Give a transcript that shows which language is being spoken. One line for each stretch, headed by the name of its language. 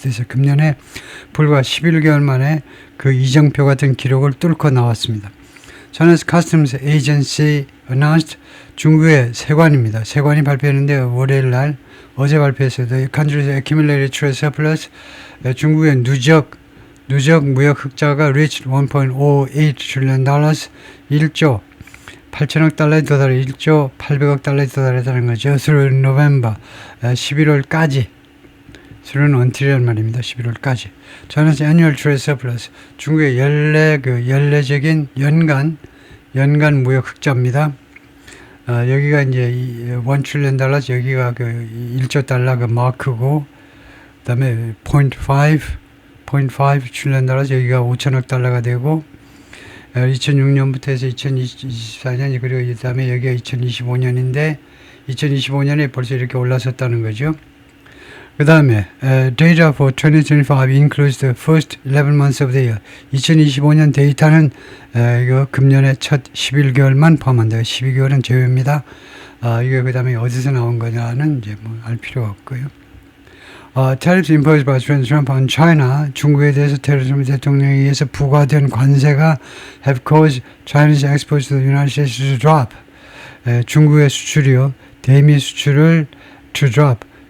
Korean: 그래서 금년에 불과 11개월 만에 그 이정표 같은 기록을 뚫고 나왔습니다.
English: China's Customs Agency announced
Korean: 중국의 세관입니다. 세관이 발표했는데 월요일 날 어제 발표했어요.
English: The country's accumulated trade surplus
Korean: 중국의 누적 무역 흑자가
English: reached 1.08 trillion dollars
Korean: 1조 8천억 달러에 도달해 1조 800억 달러에 도달했다는 거죠.
English: through November
Korean: 11월까지 through until이란 말입니다. 11월까지.
English: China's annual trade surplus
Korean: 중국의 연례적인 연간 무역 흑자입니다. 여기가 이제 1 trillion dollars 여기가 그 1조 달러 그 마크고 그다음에 0.5 trillion dollars 여기가 5천억 달러가 되고 2006년부터 해서 2024년 그리고 그다음에 여기가 2025년인데 2025년에 벌써 이렇게 올라섰다는 거죠. 그 다음에
English: data for 2025 includes the first 11 months of the year.
Korean: 2025년 데이터는 이거 금년의 첫 11개월만 포함한다. 12개월은 제외입니다. 이거 그 다음에 어디서 나온 거냐는 이제 뭐 알 필요가 없고요.
English: Tariffs imposed by President Trump on China,
Korean: 중국에 대해서 트럼프 대통령에 의해서 부과된 관세가
English: have caused Chinese exports to the United States to drop.
Korean: 중국의 수출이요, 대미 수출을
English: to drop.